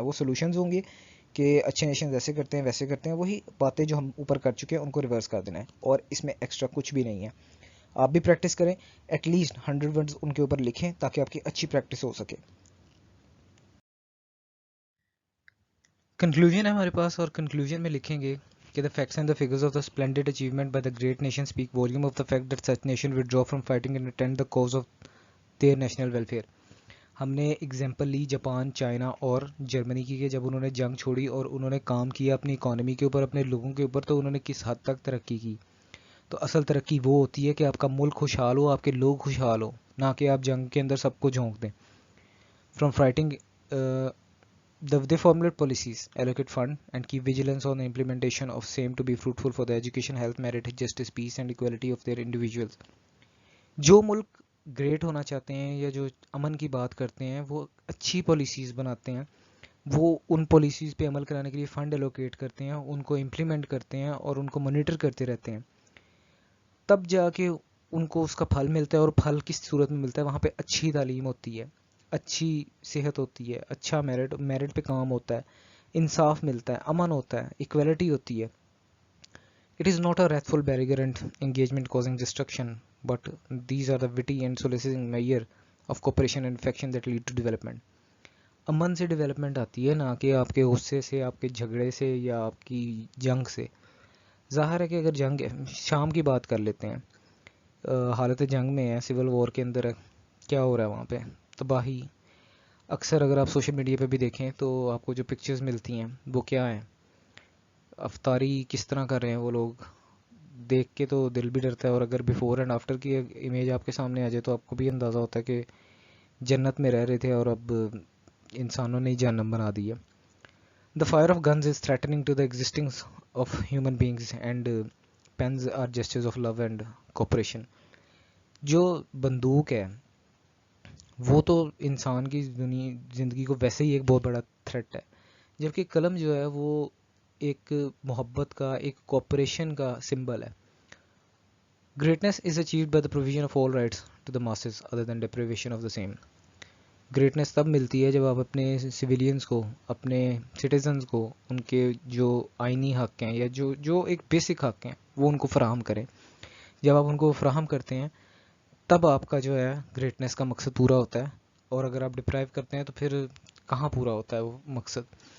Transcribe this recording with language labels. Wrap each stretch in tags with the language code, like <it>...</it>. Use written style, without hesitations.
<ur>وہ سولوشنز ہوں گے کہ اچھے نیشنز ایسے کرتے ہیں ویسے کرتے ہیں, وہی باتیں جو ہم اوپر کر چکے ہیں ان کو ریورس کر دینا ہے, اور اس میں ایکسٹرا کچھ بھی نہیں ہے. آپ بھی پریکٹس کریں, ایٹ لیسٹ 100 ورڈز ان کے اوپر لکھیں تاکہ آپ کی اچھی پریکٹس ہو سکے. کنکلوژن ہے ہمارے پاس, اور کنکلوژن میں لکھیں گے کہ</ur> <en>the facts and the figures of the splendid achievement by the great nation speak volume of the fact that such nation withdraw from fighting and attend the cause of their national welfare.</en> <ur>ہم نے example لی Japan, China اور جرمنی کی, کہ جب انہوں نے جنگ چھوڑی اور انہوں نے کام کیا اپنی اکانومی کے اوپر, اپنے لوگوں کے اوپر, تو انہوں نے کس حد تک ترقی کی. تو اصل ترقی وہ ہوتی ہے کہ آپ کا ملک خوشحال ہو, آپ کے لوگ خوشحال ہو, نہ کہ آپ جنگ کے اندر سب کو جھونک دیں.</ur> <en>From fighting they formulate policies, allocate fund and keep vigilance on the implementation of same to be fruitful for the education, health, merit, justice, peace and equality of their individuals.</en> <ur>جو ملک گریٹ ہونا چاہتے ہیں یا جو امن کی بات کرتے ہیں وہ اچھی پالیسیز بناتے ہیں, وہ ان پالیسیز پہ عمل کرانے کے لیے فنڈ ایلوکیٹ کرتے ہیں, ان کو امپلیمنٹ کرتے ہیں اور ان کو مانیٹر کرتے رہتے ہیں. تب جا کے ان کو اس کا پھل ملتا ہے, اور پھل کس صورت میں ملتا ہے؟ وہاں پہ اچھی تعلیم ہوتی ہے, اچھی صحت ہوتی ہے, اچھا میرٹ پہ کام ہوتا ہے, انصاف ملتا ہے, امن ہوتا ہے, ایکویلٹی ہوتی ہے.</ur> <en>It is not a wrathful barrier engagement causing destruction, but these are the witty and soliciting measure of cooperation and affection that lead to development.</en> <ur>امن سے ڈیولپمنٹ آتی ہے, نہ کہ آپ کے غصے سے, آپ کے جھگڑے سے یا آپ کی جنگ سے. ظاہر ہے کہ اگر جنگ, شام کی بات کر لیتے ہیں, حالت جنگ میں ہے, سول وار کے اندر ہے, کیا ہو رہا ہے وہاں پہ؟ تباہی. اکثر اگر آپ سوشل میڈیا پہ بھی دیکھیں تو آپ کو جو پکچرز ملتی ہیں وہ کیا ہیں؟ افطاری کس طرح کر رہے ہیں وہ لوگ, دیکھ کے تو دل بھی ڈرتا ہے. اور اگر بیفور اینڈ آفٹر کی امیج آپ کے سامنے آ جائے تو آپ کو بھی اندازہ ہوتا ہے کہ جنت میں رہ رہے تھے اور اب انسانوں نے جہنم بنا دی ہے.</ur> <en>The fire of guns is threatening to the existence of human beings and pens are gestures of love and cooperation.</en> <ur>جو بندوق ہے وہ تو انسان کی زندگی کو ویسے ہی ایک بہت بڑا تھریٹ ہے, جبکہ قلم جو ہے وہ ایک محبت کا, ایک کوپریشن کا سمبل ہے.</ur> <en>Greatness is achieved by the provision of all rights to the masses other than deprivation of the same.</en> <ur>Greatness تب ملتی ہے جب آپ اپنے سویلینز کو, اپنے سٹیزنز کو, ان کے جو آئینی حق ہیں یا جو ایک بیسک حق ہیں وہ ان کو فراہم کریں. جب آپ ان کو فراہم کرتے ہیں تب آپ کا جو ہے گریٹنس کا مقصد پورا ہوتا ہے, اور اگر آپ ڈپرائیو کرتے ہیں تو پھر کہاں پورا ہوتا ہے وہ مقصد.</ur>